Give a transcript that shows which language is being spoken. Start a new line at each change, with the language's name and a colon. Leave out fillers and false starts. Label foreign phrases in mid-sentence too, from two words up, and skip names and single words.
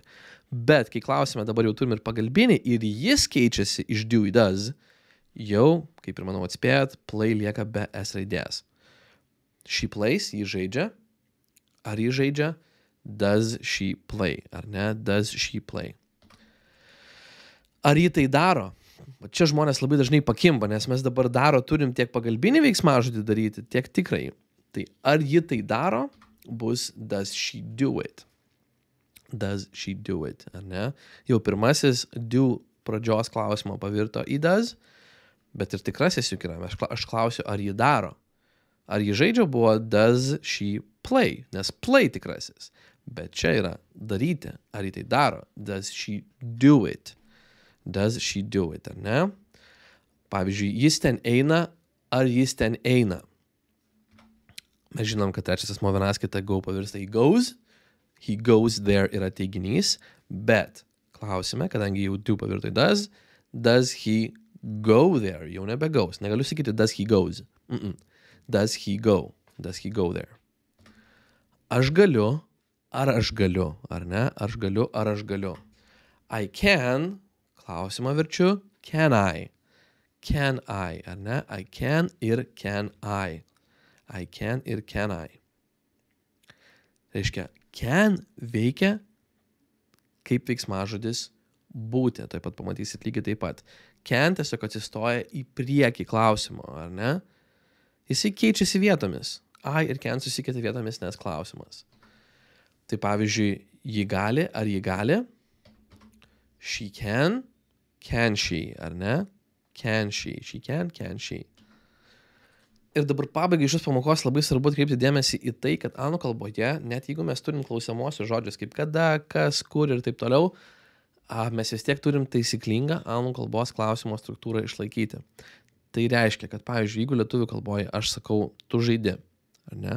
Lithuanian: Bet kai klausime, dabar jau turim ir pagalbinį ir jis keičiasi iš do į does, jau, kaip ir manau atspėjat, play lieka be S raidės.
English: She plays,
Lithuanian: ji žaidžia. Ar ji žaidžia?
English: Does she play?
Lithuanian: Ar ne?
English: Does she play?
Lithuanian: Ar ji tai daro? Čia žmonės labai dažnai pakimba, nes mes dabar turim tiek pagalbinį veiksmažodį daryti, tiek tikrai. Tai ar ji tai daro? Bus
English: does she do it? Does she do it?
Lithuanian: Ar ne? Jau pirmasis do pradžios klausimo pavirto į does, bet ir tikrasis juk yra. Aš klausiu, ar ji daro. Ar ji žaidžia buvo
English: does she play?
Lithuanian: Nes play tikrasis. Bet čia yra daryti. Ar ji tai daro?
English: Does she do it? Does she do it,
Lithuanian: ar ne? Pavyzdžiui, jis ten eina, ar jis ten eina? Mes žinom, kad trečias asmuo vienaskaita go pavirsta į goes.
English: He goes there
Lithuanian: yra teiginys, bet klausime, kadangi jau do pavirto į
English: does he go there?
Lithuanian: Jau nebe goes. Negaliu sakyti
English: does he goes. Does he go? Does he go there?
Lithuanian: Aš galiu, ar aš galiu, ar ne? Aš galiu, ar aš galiu.
English: I can,
Lithuanian: klausimą verčiu,
English: can I? Can I,
Lithuanian: ar ne?
English: I can ir can I. I can ir can I.
Lithuanian: Reiškia, can veikia kaip veiksmažodis būti. Taip pat pamatysit lygiai taip pat. Can tiesiog atsistoja į priekį klausimo, ar ne? Jisai keičiasi vietomis. I ir can susikeitė vietomis, nes klausimas. Tai pavyzdžiui, ji gali, ar ji gali?
English: She can she,
Lithuanian: ar ne?
English: Can she can she.
Lithuanian: Ir dabar pabaigai šios pamokos labai svarbu atkreipti dėmesį į tai, kad anglų kalboje, net jeigu mes turim klausiamosius žodžius kaip kada, kas, kur ir taip toliau, mes vis tiek turim taisyklingą anglų kalbos klausimo struktūrą išlaikyti. Tai reiškia, kad pavyzdžiui, jeigu lietuvių kalboje aš sakau tu žaidi, ar ne?